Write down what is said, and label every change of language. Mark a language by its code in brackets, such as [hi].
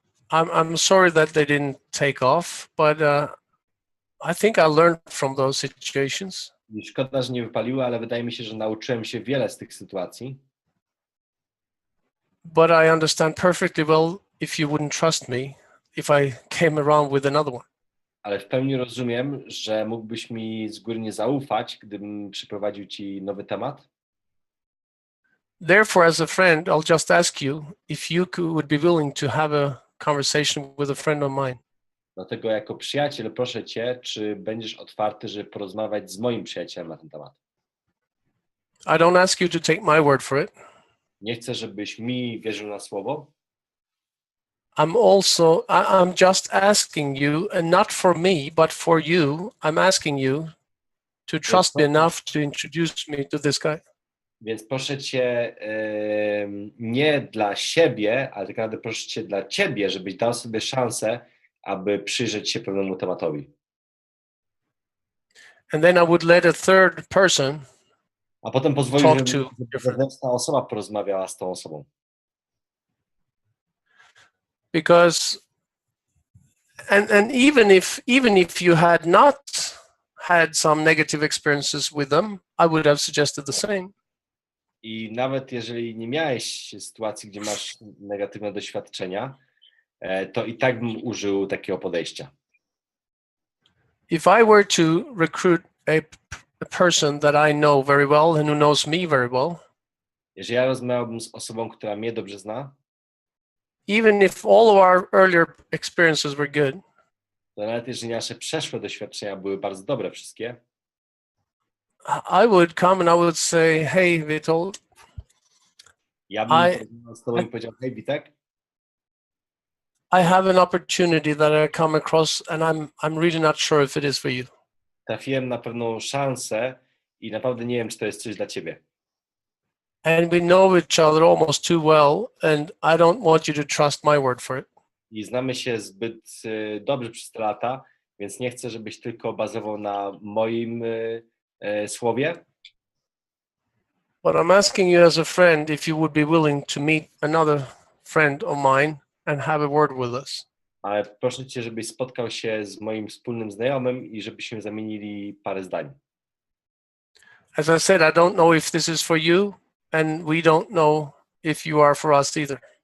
[en] I'm sorry that they didn't take off, but I think I learned from those situations. [pl] I szkoda, że nie wypaliły, ale wydaje mi się, że nauczyłem się wiele z tych sytuacji. [en] But I understand perfectly well if you wouldn't trust me if I came around with another one. [pl] Ale w pełni rozumiem, że mógłbyś mi z góry nie zaufać, gdybym przyprowadził ci nowy temat. [en] Therefore, as a friend, I'll just ask you if you would be willing to have a conversation with a friend of mine. [pl] Dlatego jako przyjaciel proszę cię, czy będziesz otwarty, żeby porozmawiać z moim przyjacielem na ten temat. [en] I don't ask you to take my word for it. [pl] Nie chcę, żebyś mi wierzył na słowo. [en] I'm just asking you, and not for me, but for you, I'm asking you to trust me enough to introduce me to this guy. [pl] Więc proszę cię nie dla siebie, ale tak naprawdę proszę cię dla ciebie, żebyś dał sobie szansę, aby przyjrzeć się pewnemu tematowi. [en] And then I would let a third person [pl] A potem pozwolić, żeby zewnętrzna osoba porozmawiała z tą osobą. [en] Because and even if you had not had some negative experiences with them, I would have suggested the same. [pl] I nawet jeżeli nie miałeś sytuacji, gdzie masz negatywne doświadczenia, to i tak bym użył takiego podejścia. [en] If I were to recruit a person that I know very well and who knows me very well, [pl] jeżeli ja rozmawiałbym z osobą, która mnie dobrze zna, [en] even if all of our earlier experiences were good, [pl] to nawet jeżeli nasze przeszłe doświadczenia były bardzo dobre wszystkie, [en] I would come and I would say, hey, Witold, [pl] ja bym z tobą i powiedział, hej Witek, [en] I have an opportunity that I come across and I'm really not sure if it is for you. [pl] trafiłem na pewną szansę i naprawdę nie wiem, czy to jest coś dla ciebie. [en] And we know each other almost too well, and I don't want you to trust my word for it. [pl] I znamy się zbyt dobrze przez te lata, więc nie chcę, żebyś tylko bazował na moim słowie. [en] But I'm asking you as a friend if you would be willing to meet another friend of mine and have a word with us. [pl] Ale proszę cię, żebyś spotkał się z moim wspólnym znajomym i żebyśmy zamienili parę zdań. [en] As I said, I don't know if this is for you, and we don't know if you are for us either.